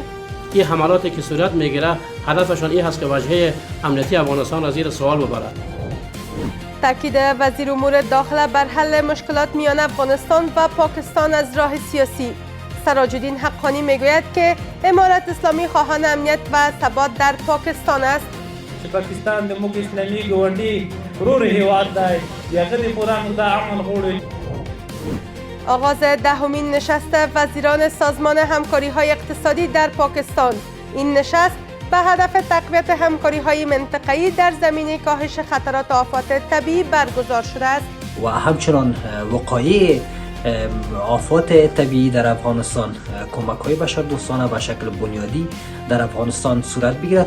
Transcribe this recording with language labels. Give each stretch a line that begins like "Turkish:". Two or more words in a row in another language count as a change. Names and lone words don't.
Persian: این حملاتی که صورت میگیره هدفشان این هست که وجهه امنیتی افغانستان را زیر سوال ببرد. تاکید وزیر امور داخله بر حل مشکلات میان افغانستان و پاکستان از راه سیاسی. سراج الدین حقانی میگوید که امارت اسلامی خواهان امنیت و ثبات در پاکستان است.
Pashto: پاکستان د موږ اسلامي ګوندي ورور هیواد دی هغه د پورانو د امن غوړي.
Persian: آغاز دهمین نشست وزیران سازمان همکاری های اقتصادی در پاکستان. این نشست به هدف تقویت همکاری های منطقه‌ای در زمینه کاهش خطرات آفات طبیعی برگزار شده است و همچنان وقایع آفات طبیعی در افغانستان کمک های بشردوستانه به شکل بنیادی در افغانستان صورت بگیرد.